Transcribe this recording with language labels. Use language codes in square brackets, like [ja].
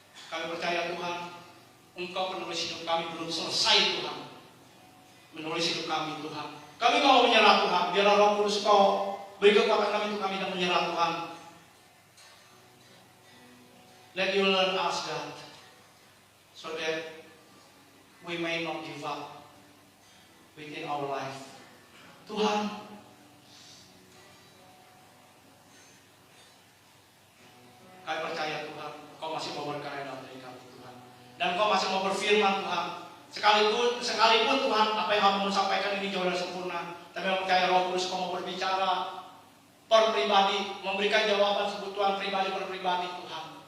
[id] Kami percaya Tuhan, Engkau penulis hidup kami belum selesai Tuhan. menulis hidup kami Tuhan. Kami mau menyerah Tuhan. Biarlah Roh Kudus Kau beri kekuatan kami untuk kami dan menyerah Tuhan. [en] Let you learn us God, so that we may not give up within our life. [id] Tuhan, kami percaya Tuhan, Kau masih mau berkarya dalam diri kami Tuhan, dan Kau masih mau berfirman Tuhan. Sekalipun Tuhan, apa yang Kamu sampaikan ini jauh dari sempurna, tapi kami percaya Roh Kudus Kau mau berbicara per pribadi, memberikan jawaban kebutuhan pribadi per pribadi Tuhan.